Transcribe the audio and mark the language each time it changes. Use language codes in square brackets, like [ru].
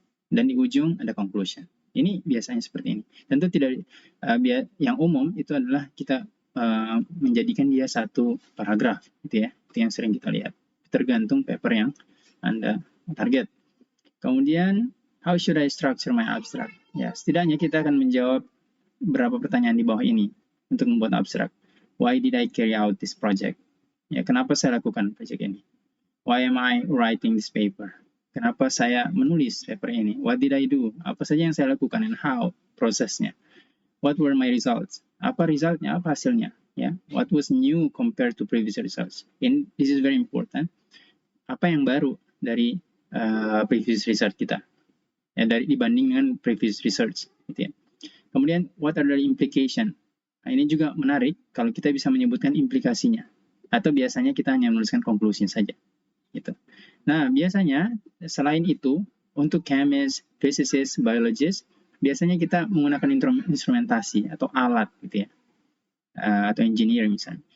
[id] Dan di ujung ada conclusion. Ini biasanya seperti ini. Tentu tidak yang umum itu adalah kita menjadikan dia satu paragraf, gitu ya. Itu yang sering kita lihat. Tergantung paper yang Anda target. Kemudian, [en] how should I structure my abstract? [id] Ya, setidaknya kita akan menjawab beberapa pertanyaan di bawah ini untuk membuat abstrak. [en] Why did I carry out this project? [id] Ya, kenapa saya lakukan project ini? [en] Why am I writing this paper? [id] Kenapa saya menulis paper ini? [en] What did I do? [id] Apa saja yang saya lakukan [en] and how? [id] Prosesnya. [en] What were my results? [id] Apa resultnya? Apa hasilnya? Ya. [en] What was new compared to previous results? And this is very important. [id] Apa yang baru dari previous research kita? Ya, dibanding dengan previous research, gitu ya. [en] Kemudian what are the implication? [id] Nah, ini juga menarik kalau kita bisa menyebutkan implikasinya. Atau biasanya kita hanya menuliskan conclusion saja, gitu. Nah, biasanya selain itu, untuk chemist, physicist, biologist, biasanya kita menggunakan instrumentasi atau alat, gitu ya, atau engineer misalnya.